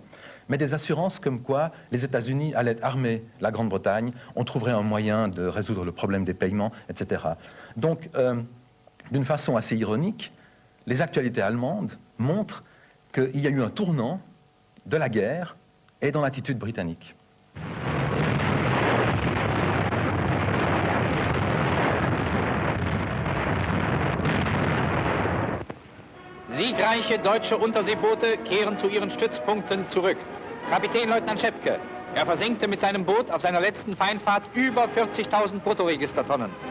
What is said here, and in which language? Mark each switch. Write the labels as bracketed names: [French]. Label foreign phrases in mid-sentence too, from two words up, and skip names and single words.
[French] Mais des assurances comme quoi les États-Unis allaient armer la Grande-Bretagne, on trouverait un moyen de résoudre le problème des paiements, etc. Donc, d'une façon assez ironique, les actualités allemandes montrent qu'il y a eu un tournant de la guerre et dans l'attitude britannique. [German] Siegreiche deutsche Unterseeboote kehren zu ihren Stützpunkten zurück. Kapitänleutnant Schepke, er versenkte mit seinem Boot auf seiner letzten Feindfahrt über 40.000 Bruttoregistertonnen.